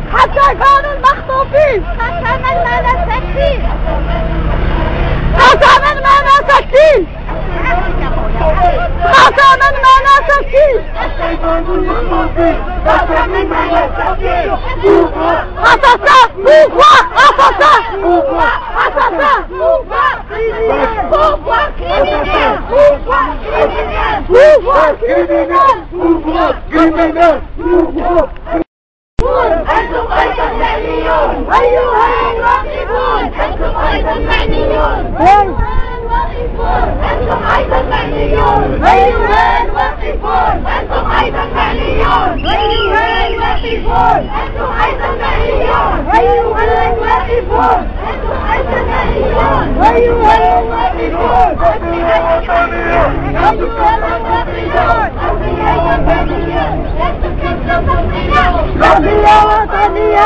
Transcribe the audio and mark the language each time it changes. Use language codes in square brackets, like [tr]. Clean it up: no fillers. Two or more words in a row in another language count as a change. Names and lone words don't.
[ar] سكان المخطوفين قسما ما نسكتين قسما ما نسكتين قسما ما نسكتين [fr] assassin pouvoir assassin pouvoir criminel [ar] أنتم أيضا معنيون أيها الواقفون أنتم أيضا معنيون أنتم أيضا معنيون أيها الواقفون أنتم أيضا معنيون أيها الواقفون أنتم أيضا معنيون أيها الواقفون أنتم أيضا معنيون أيها الواقفون قضية وطنية